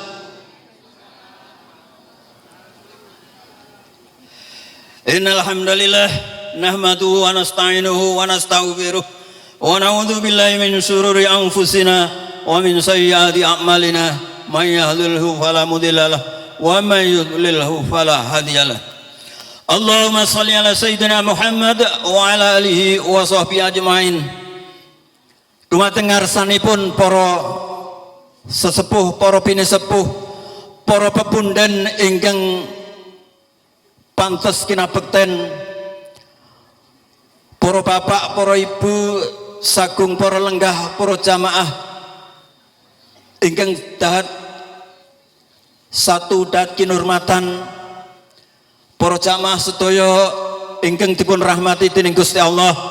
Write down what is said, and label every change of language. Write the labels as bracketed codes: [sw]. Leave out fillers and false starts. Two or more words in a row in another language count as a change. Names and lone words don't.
[ar] إن الحمد لله نحمده ونستعينه ونستغفره ونعوذ بالله من شرور أنفسنا ومن سيئات أعمالنا من يهده الله فلا مضل له ومن يضلله فلا هادي له. اللهم صل على سيدنا محمد وعلى آله وصحبه أجمعين. [jv] Dumateng ngarsanipun para sesepuh, para pinisepuh, para pepundhen ingkang pantes kinabekten, para bapak, para ibu, sagung para lenggah, para jamaah ingkang dahat satu dahat kinurmatan, para jamaah sedaya ingkang dipun rahmati dening Gusti Allah.